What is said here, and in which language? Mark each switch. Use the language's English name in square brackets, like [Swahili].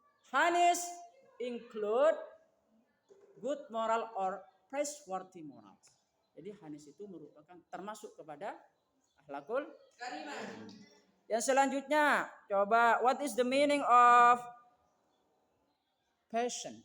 [English] Honest include good moral or praiseworthy moral. [Indonesian] Jadi honest itu merupakan termasuk kepada akhlakul karimah. Yang selanjutnya, coba [English] what is the meaning of passion?